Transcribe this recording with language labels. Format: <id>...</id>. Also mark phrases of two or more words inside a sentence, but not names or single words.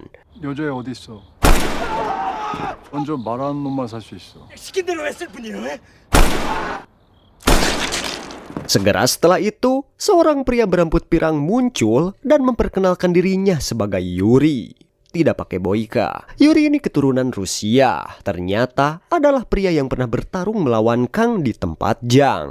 <ko>여자애 어디 있어? 먼저 말하는 놈만 살 수 있어. 시킨 대로 했을 뿐이에요.</ko> <id>Segera setelah itu, seorang pria berambut pirang muncul dan memperkenalkan dirinya sebagai Yuri. tidak pakai boika. Yuri ini keturunan Rusia. Ternyata adalah pria yang pernah bertarung melawan Kang di tempat Jang.</id>